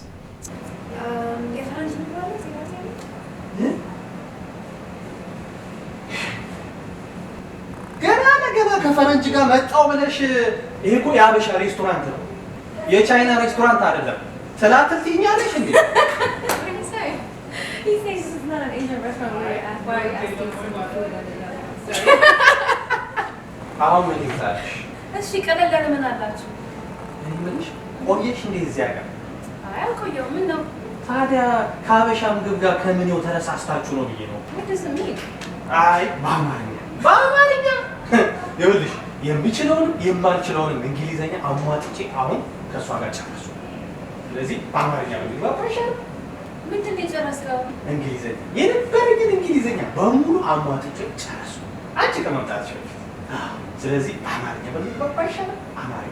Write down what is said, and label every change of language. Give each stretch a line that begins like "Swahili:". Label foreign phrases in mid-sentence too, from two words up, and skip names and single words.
Amharic: የፈረንጅ ምግብ ገና ለገና ከፈረንጅ ጋር መጣው ብለሽ ይሄ እኮ የአበሻ ሬስቶራንት ነው፣ የቻይና ሬስቶራንት አይደለም። ትላትል ትይኛለሽ እንዴ?
English: What did he say? He says this is not an Asian restaurant where you're asking for food and
Amharic: አሁን ምን ይዛልሽ? እሺ ቀለል ያለ ምን አላችሁ? እኔ ምንሽ ቆየሽ እንዴ እዚያ ጋር? አይ አልቆየሁም። ምን ነው? ታዲያ ከአበሻ ምግብ ጋር ከምኔው ተረሳስታችሁ ነው ብዬ ነው።
English: What does it mean?
Amharic: አይ በአማርኛ ይኸውልሽ የምችለውንም የማልችለውንም እንግሊዘኛ አሟጥጬ አሁን ከእሷ ጋር ጨረሱ። ስለዚህ በአማርኛ ምግባባ ይሻላል። ምንድን ነው የጨረስከው? እንግሊዘኛ የነበረኝን እንግሊዘኛ በሙሉ አሟጥጬ ጨረሱ አንቺ ከመምጣትሽ በፊት። ስለዚህ በአማርኛ ምግባባ ይሻላል። አማርኛ